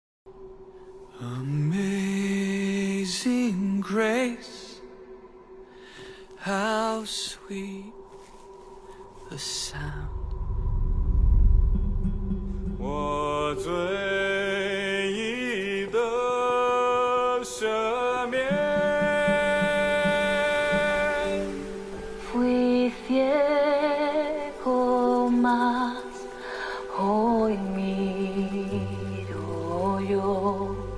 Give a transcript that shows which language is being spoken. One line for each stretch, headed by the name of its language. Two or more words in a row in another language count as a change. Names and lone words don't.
English: Amazing grace, how sweet the sound.
Chinese: 我最意的赦免。
Spanish: Fui ciego, mas hoy miro yo.